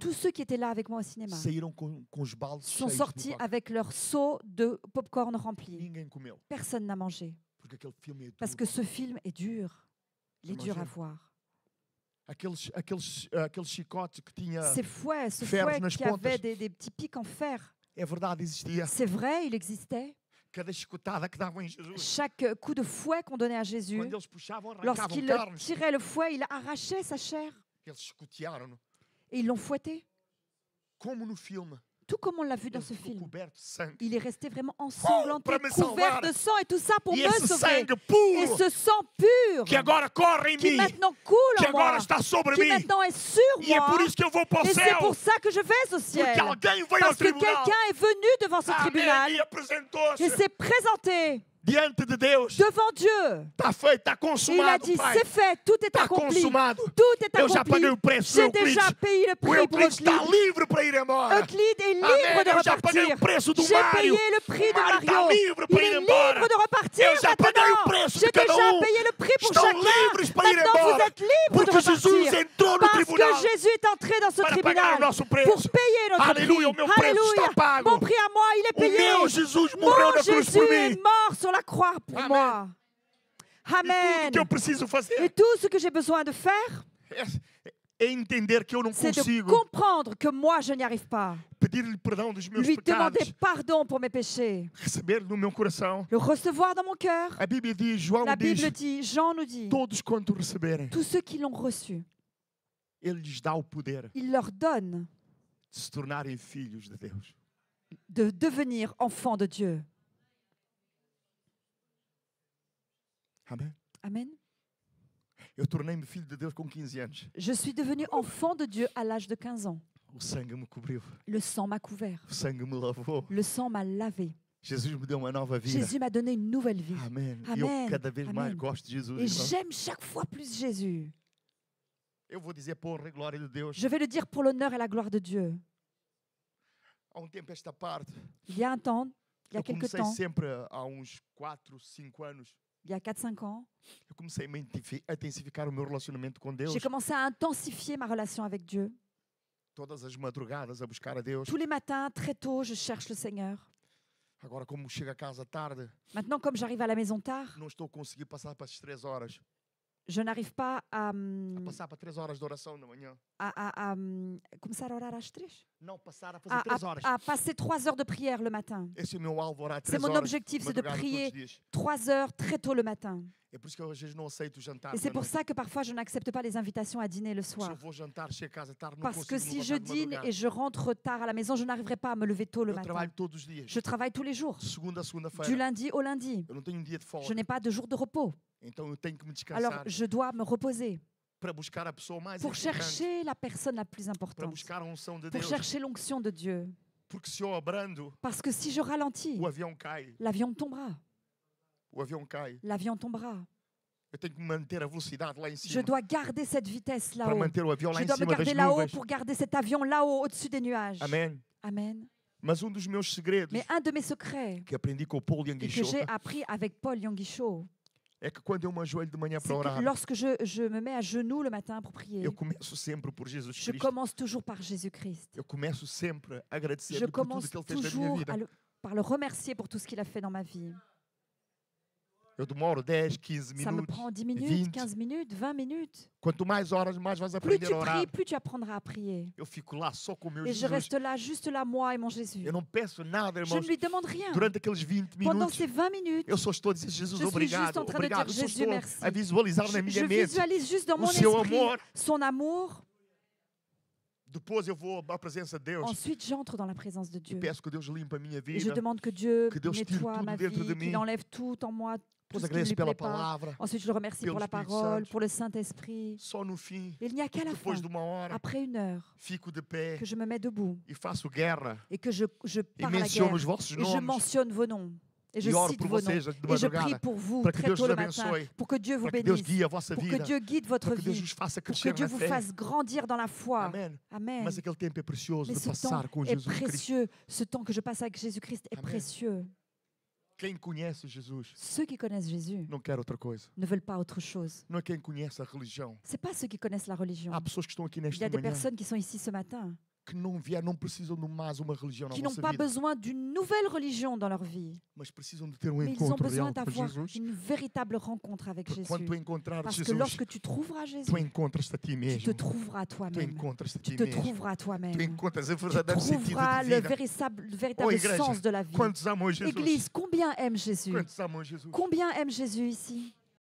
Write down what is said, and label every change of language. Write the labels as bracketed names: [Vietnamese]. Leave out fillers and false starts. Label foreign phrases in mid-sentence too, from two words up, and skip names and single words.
[French] Tous ceux qui étaient là avec moi au cinéma [Portuguese] saíram com os baldes [French] sont [Portuguese] cheios de [French] sortis [Portuguese] pipoca. [French] avec leur seau de popcorn rempli. [Portuguese] Ninguém comeu. [French] Personne n'a mangé [Portuguese] Porque aquele filme é [French] parce que ce film est dur. Il est dur à [Portuguese] Imagine. [French] voir. [Portuguese] Aquele chicote que tinha... [French] Ces fouets, ce [Portuguese] ferros [French] fouet [Portuguese] nas [French] qui [Portuguese] pontas. [French] avait des petits pics en fer, [Portuguese] É verdade, existia. [French] c'est vrai, il existait. [Portuguese] Cada chicotada que davam em Jesus. [French] Chaque coup de fouet qu'on donnait à Jésus, [Portuguese] Quando eles puxavam, arrancavam [French] lorsqu'il [Portuguese] carnes. [French] tirait le fouet, il arrachait sa chair [Portuguese] Eles chicotearam-no. [French] et ils l'ont fouetté. [Portuguese] Como no filme. [French] Tout comme on l'a vu dans [Portuguese] Ele [French] ce [Portuguese] ficou [French] film. [Portuguese] coberto de sangue. [French] Il est resté vraiment ensanglanté, [Portuguese] para me [French] couvert [Portuguese] salvar. [French] de sang et tout ça pour [Portuguese] E [French] me [Portuguese] esse [French] sauver. [Portuguese] sangue [French] Et [Portuguese] puro [French] ce sang pur [Portuguese] que agora corre em [French] qui [Portuguese] mim, [French] maintenant coule [Portuguese] que [French] en moi, [Portuguese] agora está sobre [French] qui [Portuguese] mim. [French] maintenant est sur [Portuguese] E é por [French] moi. [Portuguese] isso que eu vou para o [French] Et c'est pour [Portuguese] céu. [French] ça que je vais au ciel. [Portuguese] Porque alguém veio ao [French] Parce que [Portuguese] tribunal. [French] quelqu'un est venu devant ce [Portuguese] Amém. [French] tribunal [Portuguese] E apresentou-se. [French] et s'est présenté. [Portuguese] diante de Deus. [French] devant Dieu. [Portuguese] Está feito, está [French] Et il a [Portuguese] consumado, [French] dit, [Portuguese] Pai. [French] c'est fait, tout est [Portuguese] Está [French] accompli. [Portuguese] consumado. [French] Tout est [Portuguese] Eu já [French] accompli. [Portuguese] paguei o preço do [French] J'ai [Portuguese] Euclides. [French] déjà payé le [Portuguese] O [French] prix pour [Portuguese] Euclides está [French] Euclide. [Portuguese] livre para ir embora. [French] Euclide est libre [Portuguese] Amém. [French] de [Portuguese] Eu já paguei [French] repartir. [Portuguese] o preço do [French] J'ai [Portuguese] Mário. [French] payé le prix de [Portuguese] O Mário está [French] Mario. [Portuguese] livre [French] Il [Portuguese] para ir [French] est [Portuguese] embora. [French] libre de repartir [Portuguese] Eu já paguei o [French] maintenant. [Portuguese] preço [French] J'ai [Portuguese] de cada [French] déjà [Portuguese] um. [French] payé le prix pour [Portuguese] Estão [French] chacun. [Portuguese] livres para ir [French] Maintenant, vous [Portuguese] embora. [French] êtes libres de [Portuguese] Porque Jesus [French] repartir. [Portuguese] entrou no [French] Parce [Portuguese] tribunal [French] que Jésus est entré dans ce [Portuguese] para pagar o [French] tribunal [Portuguese] nosso [French] pour [Portuguese] preço. [French] payer notre [Portuguese] Alléluia, o [French] prix. [Portuguese] meu preço está [French] Alléluia. [Portuguese] pago. [French] Mon prix à moi, il est [Portuguese] O [French] payé. [Portuguese] meu Jesus morreu [French] Mon [Portuguese] na cruz [French] Jésus [Portuguese] por [French] est [Portuguese] mim. [French] mort sur la croix pour [Portuguese] Amen. [French] moi. [Portuguese] E tudo [French] Amen. [Portuguese] que eu preciso [French] Et [Portuguese] fazer [French] tout ce que j'ai besoin de faire, [Portuguese] é entender que eu não [French] c'est de [Portuguese] consigo [French] comprendre que moi, je n'y arrive pas. [Portuguese] pedir-lhe perdão dos meus [French] Lui [Portuguese] pecados, [French] demander pardon pour mes péchés. [Portuguese] receber no meu coração. [French] Le recevoir dans mon cœur. [Portuguese] A Bíblia diz, João [French] La [Portuguese] diz, [French] Bible dit, Jean nous dit, [Portuguese] todos quanto receberem, [French] tous ceux qui l'ont reçu, [Portuguese] Ele lhes dá o poder [French] il leur donne [Portuguese] de se tornarem filhos de Deus. [French] de devenir enfants de Dieu. [Portuguese] Amém? [French] Amen. [Portuguese] Eu tornei-me filho de Deus com 15 anos. [French] Je suis devenu enfant de Dieu à l'âge de 15 ans. [Portuguese] O sangue me cobriu, [French] Le sang m'a couvert. [Portuguese] o sangue me lavou. [French] Le sang m'a lavé. [Portuguese] Jesus me deu uma nova vida. [French] Jésus m'a donné une nouvelle vie. [Portuguese] Amém. E [French] Amen. [Portuguese] eu cada vez mais [French] Amen. [Portuguese] gosto de Jesus. [French] Et [Portuguese] irmão. [French] j'aime chaque fois plus Jésus. [Portuguese] Eu vou dizer por honra e glória de Deus. [French] Je vais le dire pour l'honneur et la gloire de Dieu. [Portuguese] Há tempo esta parte, [French] Il y a un temps, il y a [Portuguese] eu [French] quelques [Portuguese] comecei [French] temps, [Portuguese] sempre há uns 4, 5 anos. [French] il y a 4-5 ans, [Portuguese] Eu comecei a intensificar o meu relacionamento com Deus. [French] j'ai commencé à intensifier ma relation avec Dieu. [Portuguese] Todas as madrugadas a buscar a Deus. [French] Tous les matins, très tôt, je cherche le Seigneur. [Portuguese] Agora, como chego a casa tarde, [French] Maintenant, comme j'arrive à la maison tard, [Portuguese] não estou a conseguir passar para as 3 horas. [French] je n'arrive pas à, [Portuguese] A passar para 3 horas de oração da manhã. começar a orar às 3? Não, passar a fazer 3 horas. [French] À passer 3 heures de prière le matin. [Portuguese] Esse é o meu alvo, orar 3 [French] C'est mon [Portuguese] horas. [French] objectif, c'est de [Portuguese] madrugada [French] prier [Portuguese] todos os dias. [French] 3 heures très tôt le matin. [Portuguese] É por isso que eu às vezes não aceito o jantar. [French] Et c'est [Portuguese] da [French] pour [Portuguese] noite. [French] ça que parfois je n'accepte pas les invitations à dîner le [Portuguese] Se eu [French] soir. [Portuguese] vou jantar, chego a casa tarde, não [French] Parce que [Portuguese] consigo [French] si [Portuguese] me [French] je [Portuguese] levantar de [French] dîne [Portuguese] madrugada. [French] et je rentre tard à la maison, je n'arriverai pas à me lever tôt le [Portuguese] Eu [French] matin. [Portuguese] trabalho todos os dias. [French] Je travaille tous les jours, [Portuguese] De segunda a [French] du [Portuguese] segunda-feira. [French] lundi au lundi. [Portuguese] Eu não tenho dia de [French] Je [Portuguese] folga. [French] n'ai pas de jour de repos. [Portuguese] Então eu tenho que me [French] Alors [Portuguese] descansar [French] je dois me reposer [Portuguese] para buscar a pessoa mais [French] pour [Portuguese] importante, [French] chercher la personne la plus [Portuguese] para [French] importante, [Portuguese] buscar a unção de [French] pour [Portuguese] Deus. [French] chercher l'onction de Dieu. [Portuguese] Porque se eu abrando, [French] Parce que si je ralentis, [Portuguese] o avião cai. [French] l'avion tombera. [Portuguese] O avião cai. [French] L'avion tombera. [Portuguese] Eu tenho que manter a velocidade lá em [French] Je [Portuguese] cima. [French] dois garder cette vitesse [Portuguese] Para [French] là-haut. [Portuguese] manter o avião lá [French] Je [Portuguese] em [French] dois me [Portuguese] cima das [French] garder là-haut [Portuguese] nuvens. [French] pour garder cet avion là-haut au-dessus des nuages. [Portuguese] Amém. [French] Amen. [Portuguese] Mas dos meus segredos [French] Mais un de mes secrets [Portuguese] que aprendi com o Paul [French] et que [Portuguese] Yanguichou [French] j'ai appris avec Paul Yonggi-Cho, [Portuguese] é que quando eu me ajoelho de manhã [French] c'est [Portuguese] para [French] que [Portuguese] orar, [French] lorsque je me mets à genoux le matin pour prier, [Portuguese] eu começo sempre por Jesus [French] je [Portuguese] Cristo. [French] commence toujours par Jésus-Christ. [Portuguese] Eu começo sempre a [French] Je [Portuguese] agradecer-lhe por tudo [French] commence [Portuguese] que Ele fez na minha [French] toujours [Portuguese] vida. [French] par le remercier pour tout ce qu'il a fait dans ma vie. [Portuguese] Eu demoro 10, 15 [French] Ça me [Portuguese] minutos. [French] prend 10 minutes, [Portuguese] 20. [French] 15 minutes, 20 minutes. [Portuguese] Quanto mais horas, mais vais [French] Plus [Portuguese] aprender [French] tu [Portuguese] a orar. [French] pries, plus tu apprendras à prier. [Portuguese] Eu fico lá só com o meu [French] Et je [Portuguese] Jesus. [French] reste là, juste là, moi et mon Jésus. [Portuguese] Eu não peço nada, [French] Je [Portuguese] irmãos. [French] ne lui demande rien. [Portuguese] Durante aqueles 20 [French] Pendant [Portuguese] minutos, [French] ces 20 minutes, [Portuguese] eu só estou a dizer, Jesus, [French] Je suis [Portuguese] obrigado, [French] juste en train de [Portuguese] obrigado. [French] dire, [Portuguese] Eu só [French] Jésus, [Portuguese] estou [French] merci. [Portuguese] a visualizar na [French] je [Portuguese] minha mente. [French] visualise juste dans [Portuguese] o [French] mon [Portuguese] seu [French] esprit [Portuguese] amor. [French] son amour. [Portuguese] Depois eu vou à presença de Deus [French] Ensuite, j'entre dans la présence de [Portuguese] e [French] Dieu. [Portuguese] peço que Deus limpe a minha [French] Et je [Portuguese] vida. [French] demande que Dieu [Portuguese] Que Deus tire [French] nettoie [Portuguese] tudo [French] ma [Portuguese] dentro de [French] vie, qu'il [Portuguese] mim. [French] enlève tout en moi, tout [Portuguese] Depois [French] ce qui ne [Portuguese] agradeço [French] lui [Portuguese] pela [French] plaît pas. [Portuguese] palavra. [French] Ensuite, je le remercie [Portuguese] pelo [French] pour la [Portuguese] Espírito [French] parole, [Portuguese] Santo. [French] pour le Saint-Esprit. [Portuguese] Só no fim, [French] Et il n'y a qu'à la fin, [Portuguese] depois de uma hora, [French] après 1 heure, [Portuguese] fico de pé [French] que je me mets debout [Portuguese] e faço guerra [French] et que je [Portuguese] e [French] pars à la [Portuguese] menciono [French] guerre. [Portuguese] os vossos [French] Et je [Portuguese] nomes [French] mentionne vos noms. Et je [Portuguese] e oro [French] cite [Portuguese] por [French] vos noms. [Portuguese] vocês de [French] Et je prie [Portuguese] madrugada [French] pour vous [Portuguese] para que [French] très [Portuguese] Deus [French] tôt [Portuguese] vos [French] le matin, [Portuguese] abençoe, [French] pour que Dieu vous [Portuguese] para que Deus [French] bénisse, [Portuguese] guie a vossa [French] pour que [Portuguese] vida, [French] Dieu guide votre [Portuguese] para que Deus [French] vie, [Portuguese] vos faça [French] pour que [Portuguese] crescer [French] Dieu [Portuguese] na [French] vous [Portuguese] fé. [French] fasse grandir dans la foi. [Portuguese] Amém. [French] Amen. [Portuguese] Mas aquele tempo é precioso [French] Mais [Portuguese] de [French] ce temps [Portuguese] passar com [French] est [Portuguese] Jesus Cristo. [French] précieux. Ce temps que je passe avec Jésus-Christ est [Portuguese] Amen. [French] précieux. [Portuguese] Quem conhece Jesus [French] Ceux qui connaissent Jésus [Portuguese] não quer outra coisa. [French] ne veulent pas autre chose. [Portuguese] Não é quem conhece a religião. [French] Ce n'est pas ceux qui connaissent la religion. [Portuguese] Há pessoas que estão aqui [French] Il y [Portuguese] nesta [French] a des [Portuguese] manhã [French] personnes qui sont ici ce matin [Portuguese] que não precisam de mais uma religião na [French] qui n'ont [Portuguese] vossa [French] pas [Portuguese] vida, [French] besoin d'une nouvelle religion dans leur vie, [Portuguese] mas precisam de ter [French] mais ils ont [Portuguese] encontro [French] besoin [Portuguese] real com [French] d'avoir [Portuguese] Jesus. [French] une véritable rencontre avec [Portuguese] Porque [French] Jésus. [Portuguese] quando tu encontrares [French] Parce que [Portuguese] Jesus, [French] lorsque tu trouveras Jésus, [Portuguese] tu encontras-te a ti [French] tu te [Portuguese] mesmo. [French] trouveras [Portuguese] Tu [French] toi-même. [Portuguese] encontras-te a [French] Tu [Portuguese] ti [French] te [Portuguese] mesmo. [French] trouveras [Portuguese] Tu [French] toi-même. [Portuguese] encontras o [French] Tu [Portuguese] verdadeiro sentido [French] trouveras [Portuguese] de [French] le [Portuguese] vida. [French] véritable [Portuguese] igreja, [French] sens de la vie. [Portuguese] Quantos amam Jesus? [French] Église, combien aime Jésus? [Portuguese] Quantos amam Jesus? [French] Combien aime Jésus ici?